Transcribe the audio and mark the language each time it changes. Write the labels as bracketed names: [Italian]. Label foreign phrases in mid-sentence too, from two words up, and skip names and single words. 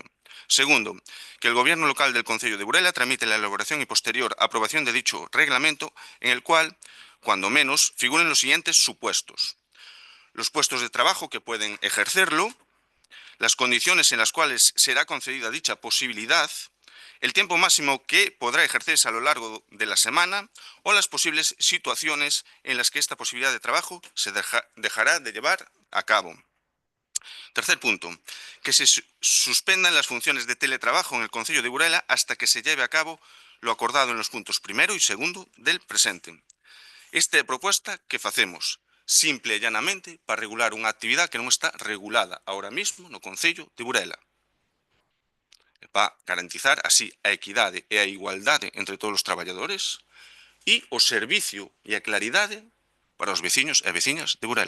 [Spanish] Segundo, que el Gobierno local del Concello de Burela tramite la elaboración y posterior aprobación de dicho reglamento, en el cual, cuando menos, figuren los siguientes supuestos: los puestos de trabajo que pueden ejercerlo, las condiciones en las cuales será concedida dicha posibilidad, el tiempo máximo que podrá ejercerse a lo largo de la semana o las posibles situaciones en las que esta posibilidad de trabajo se dejará de llevar a cabo. Tercer punto, que se suspendan las funciones de teletrabajo en el Concello de Burela hasta que se lleve a cabo lo acordado en los puntos primero y segundo del presente. [Galician] Esta propuesta que facemos simple e llanamente para regular unha actividade que non está regulada [Spanish] ahora mismo [Galician] no Concello de Burela. Para garantizar así a equidade e a igualdade entre todos os traballadores e o servicio e a claridade para os veciños e veciñas de Burela.